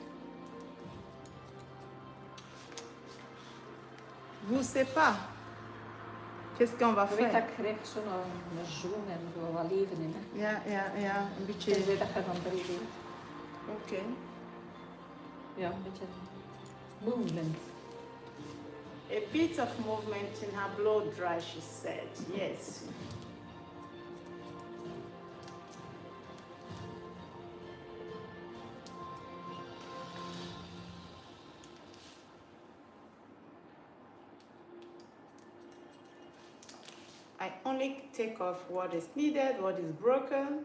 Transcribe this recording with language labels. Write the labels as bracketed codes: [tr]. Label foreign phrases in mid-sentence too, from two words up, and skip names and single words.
[fr] Vous savez pas. Qu'est-ce qu'on va [nl] Je weet dat [fr] faire? [nl] ik krijg zo'n zoom en zo wat leven in. Hè. Ja, een beetje. Tenzij dat je van 3 weet. Oké. Ja, een beetje movement. [en] A bit of movement in her blow dry, she said. Yes. I only take off what is needed, what is broken.